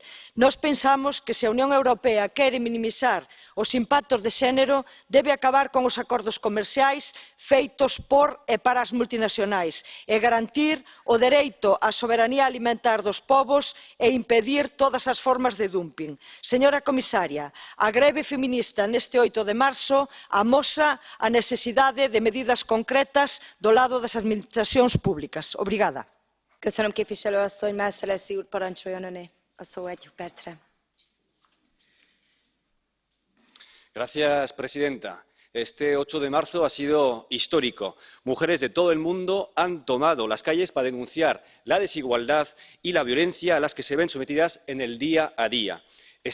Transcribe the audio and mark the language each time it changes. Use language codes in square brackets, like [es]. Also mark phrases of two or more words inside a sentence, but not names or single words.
[gl] Nós pensamos que se a Unión Europea quere minimizar os impactos de xénero, debe acabar con os acordos comerciais feitos por e para as multinacionais e garantir o dereito á soberanía alimentar dos povos e impedir todas as formas de dumping. Señora comisaria, a greve feminista neste 8 de marzo amosa a necesidade de medidas concretas do lado das administracións públicas. Obrigada. [hu] Köszönöm, képviselő asszony. Marcellesi úr, parancsoljon öné a szó 1 percre. [es] Señora presidenta, este 8 de marzo ha sido histórico. Mujeres de todo el mundo han tomado las calles para denunciar la desigualdad y la violencia a las que se ven sometidas en el día a día.